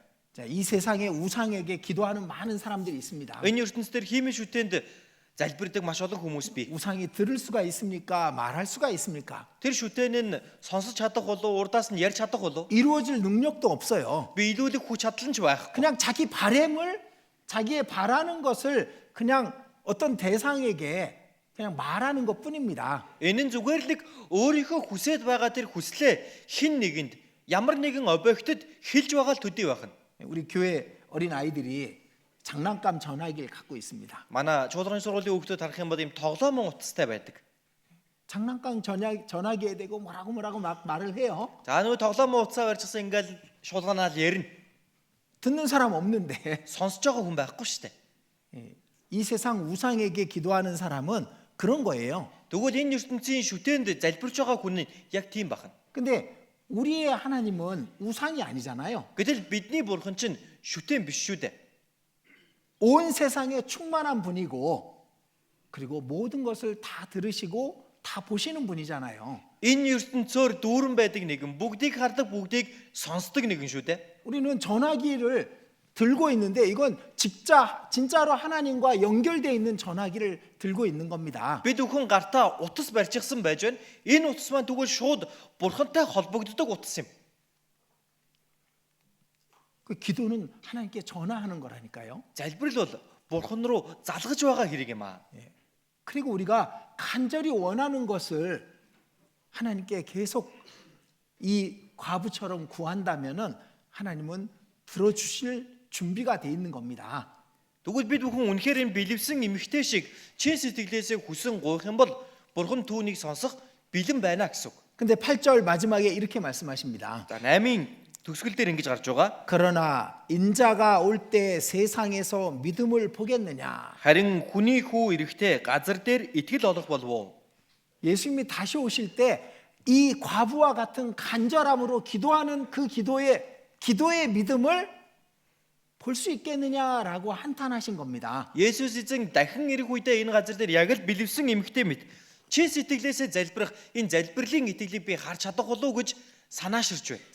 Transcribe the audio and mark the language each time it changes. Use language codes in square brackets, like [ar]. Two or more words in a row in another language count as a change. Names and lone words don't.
[ko] 자, 이 세상에 우상에게 기도하는 많은 사람들이 있습니다. [mn] Энэ ертөнцийн хиймэн шүтээнд залбирдаг маш олон хүмүүс бий. [ko] 우상이 들을 수가 있습니까? 말할 수가 있습니까? [mn] Тэр шүтээн нь сонсож чадах болов урдаас нь ярьж чадах болов [ko] 이루어질 능력도 없어요. [mn] биелүүлэх хүч чадал нь ч байхгүй. [ko] 그냥 자기 바램을 자기의 바라는 것을 그냥 어떤 대상에게 그냥 말하는 것뿐입니다. [mn] Энэ нь зүгээр л нэг өөрийнхөө хүсэж байгаа тэр хүслээ хин нэгэнд ямар нэгэн объектод хэлж байгаа л төдий байх нь. [ko] 우리 교회 어린 아이들이 장난감 전화기를 갖고 있습니다. [mn] Манай чуулганы сургуулийн хүүхдүүд харах юм бол ийм тоглоомын утастай байдаг. [ko] 장난감 전화기에 대고 뭐라고 막 말을 해요. [mn] За нөгөө тоглоомын утасаа барьчихсан ингээл шуулганаал ярина. [ko] 듣는 사람 없는데 [mn] Сонсож байгаа хүн байхгүй шүү дээ. [ko] 이 세상 우상에게 기도하는 사람은 그런 거예요. [mn] Тэгвэл энэ ертөнцийн шүтээнд залбирч байгаа хүн нь яг тийм байна. [ko] 근데 우리의 하나님은 우상이 아니잖아요. [mn] Гэтэл бидний бурхан чинь шүтэн биш шүү дээ. [ko] 온 세상에 충만한 분이고 그리고 모든 것을 다 들으시고 다 보시는 분이잖아요. [mn] Энэ ертөнцөөр дүүрэн байдаг нэгэн, бүгдийг хардаг, бүгдийг сонсдог нэгэн шүү дээ. [ko] 우리는 전화기를 들고 있는데 이건 진짜로 하나님과 연결되어 있는 전화기를 들고 있는 겁니다. [mn] Бид бүхэн гартаа утас барьчихсан байж байна. Энэ утас маань тэгвэл шууд бурхантай холбогддог утас юм. [ko] 그 기도는 하나님께 전화하는 거라니까요. [mn] Залбирал бол бурхан руу залгаж байгаа хэрэг юм аа. [ko] 그리고 우리가 간절히 원하는 것을 하나님께 계속 이 과부처럼 구한다면은 하나님은 들어주실 준비가 돼 있는 겁니다. [mn] Тэгвэл бид бүхэн үнэхээр энэ бэлэвсэн эмхтэй шиг чин сэтгэлээсээ хүсэн гуйх юм бол бурхан түүнийг сонсох бэлэн байна гэсэн үг. [ko] 근데 8절 마지막에 이렇게 말씀하십니다. [mn] За 8-ын төгсгөл дээр ингэж гарч байгаа. [ko] 그러나 인자가 올 때 세상에서 믿음을 보겠느냐? [mn] Харин хүний хүү эрэхтэй газар дээр итгэл олох болов уу? [ko] 예수님이 다시 오실 때 이 과부와 같은 간절함으로 기도하는 그 기도의 믿음을 볼 수 있겠느냐라고 한탄하신 겁니다. [mn] Есүс эзэн дахин ирэх үедээ энэ газар дээр яг л бэлэвсэн эмхтэй мэт чин сэтгэлээсээ залбирах энэ залбирлын итгэлийг би харж чадах болов уу гэж санааширч байна.